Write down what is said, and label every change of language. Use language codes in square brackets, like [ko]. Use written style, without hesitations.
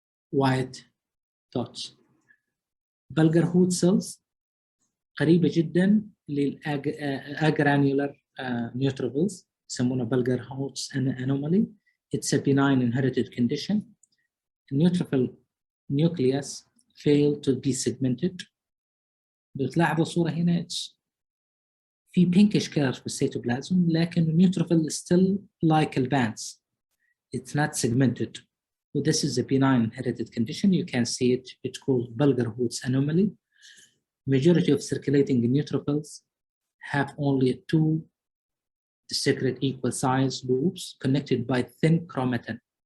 [en] White dots. Bulgar-Hood cells [ar] قريبة جدا للأجرانيولار [en] neutrophils [ar] يسمونها [en] Bulgar-Hood anomaly. It's a benign inherited condition. The neutrophil nucleus failed to be segmented. [ar] بتلاحظوا الصورة هنا في pinkish color في السيتوبلازم لكن النيوتروفيل [en] is still like bands. It's not segmented. So this is a benign inherited condition. You can see it. It's called Bulgar-Hood anomaly. Majority of circulating neutrophils have only two discrete equal size loops connected by thin chromatin.